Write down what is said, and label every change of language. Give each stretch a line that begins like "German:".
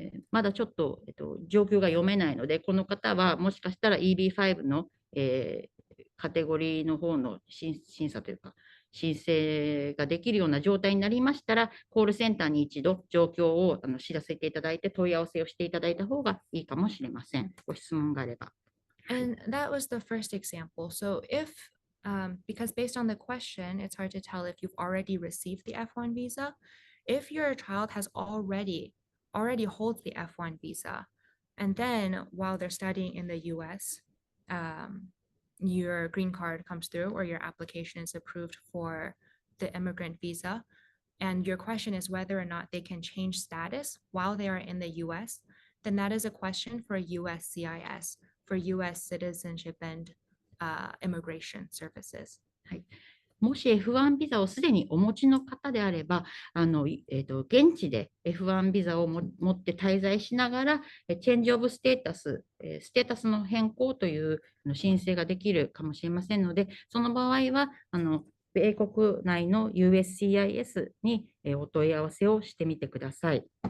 Japanese: まだちょっと、状況が読めないので、この方はもしかしたら EB5 の、カテゴリーの方の審査というか、申請ができるような状態になりましたら、コールセンターに一度状況を知らせていただいて、問い合わせをしていただいた方がいいかもしれません。ご質問があれば。
English: And that was the first example. So if, because based on the question, it's hard to tell if you've already received the F1 visa. If your child has already holds the F1 visa, and then while they're studying in the US, your green card comes through or your application is approved for the immigrant visa, and your question is whether or not they can change status while they are in the US, then that is a question for USCIS, for US Citizenship and Immigration Services.
Japanese: もし F1 ビザをすでにお持ちの方であれば、現地で F1 ビザを持って滞在しながら、チェンジオブステータス、ステータスの変更という申請ができるかもしれませんので、その場合は、米国内の USCIS にお問い合わせをしてみてください。